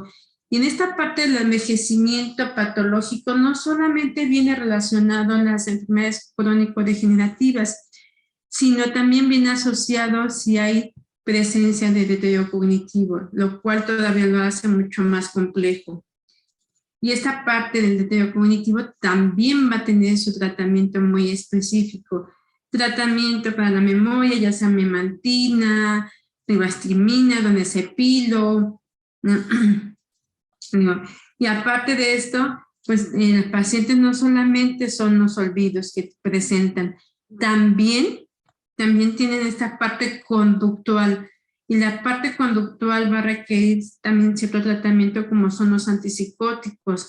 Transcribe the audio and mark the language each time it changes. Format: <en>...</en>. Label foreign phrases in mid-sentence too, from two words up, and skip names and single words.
<es>Y en esta parte del envejecimiento patológico no solamente viene relacionado a las enfermedades crónico-degenerativas, sino también viene asociado si hay presencia de deterioro cognitivo, lo cual todavía lo hace mucho más complejo. Y esta parte del deterioro cognitivo también va a tener su tratamiento muy específico. Tratamiento para la memoria, ya sea memantina, ribastrimina, donezepilo, ¿no? Y aparte de esto, pues los pacientes no solamente son los olvidos que presentan, también tienen esta parte conductual. Y la parte conductual va a requerir también cierto tratamiento como son los antipsicóticos.</es>